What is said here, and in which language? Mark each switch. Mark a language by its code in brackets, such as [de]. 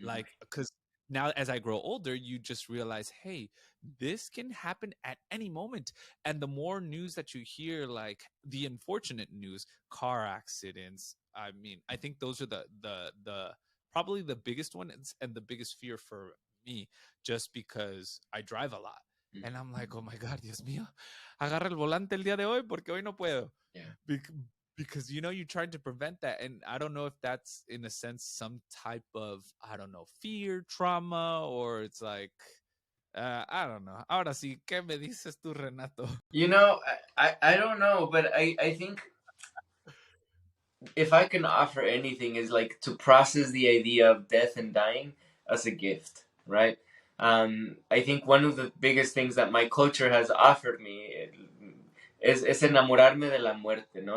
[en] like because now as I grow older, you just realize, hey, this can happen at any moment. And the more news that you hear, like the unfortunate news, car accidents, I mean, I think those are the probably the biggest one and the biggest fear for me, just because I drive a lot. And I'm like, oh my God, [es] Dios mío, agarra el volante el día de hoy porque hoy no puedo. [en] Yeah. Bec- because you're trying to prevent that, and I don't know if that's in a sense some type of, I don't know, fear, trauma, or it's like I don't know. [es] Ahora sí, ¿qué me dices tú, Renato? [en] You know, I don't know, but I think if I can offer anything is like to process the idea of death and dying as a gift, right? I think one of the biggest things that my culture has offered me [es] es enamorarme de la muerte, no?